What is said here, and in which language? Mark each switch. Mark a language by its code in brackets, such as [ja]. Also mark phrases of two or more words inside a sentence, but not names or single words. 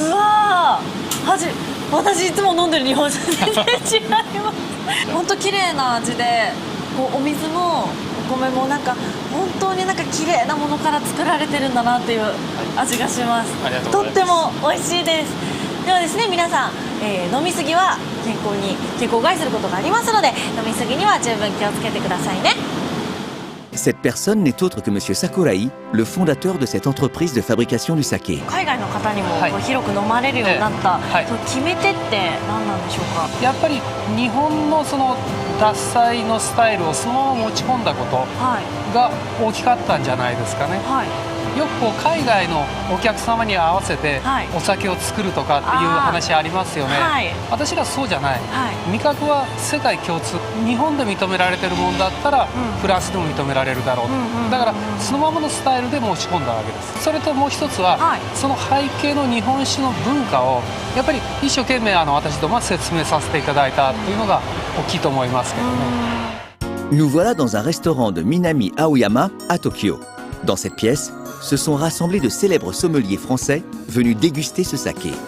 [ja] うわー、私いつも飲んでる日本酒全然違います本当綺麗な味で、こうお水もお米もなんか本当になんか綺麗なものから作られてるんだなっていう味がします。ありがとうございます。とっても美味しいです。ではですね、皆さん、飲みすぎは健康を害することがありますので、飲みすぎには十分気をつけてくださいね。 [fr] Cette personne n'est autre que Monsieur Sakurai, le fondateur de cette entreprise de fabrication du saké. [ja] 海外の方にも広く飲まれるようになった、決め手って何なんでしょうか？やっぱり日本のその獺祭のスタイルをそのまま持ち込んだことが大きかったんじゃないですかね。はい、よくこう海外のお客様に合わせてお酒を作るとかっていう話ありますよね。はい、私らそうじゃない、はい、味覚は世界共通。日本で認められてるもんだったら、フランスでも認められるだろう。だからそのままのスタイルで持ち込んだわけです。それともう一つは、その背景の日本酒の文化をやっぱり一生懸命私どもは説明させていただいたというのが大きいと思いますけどね。 [fr] Nous voilà dans un restaurant de Minami Aoyama à Tokyo. Dans cette pièce, se sont rassemblés de célèbres sommeliers français venus déguster ce saké.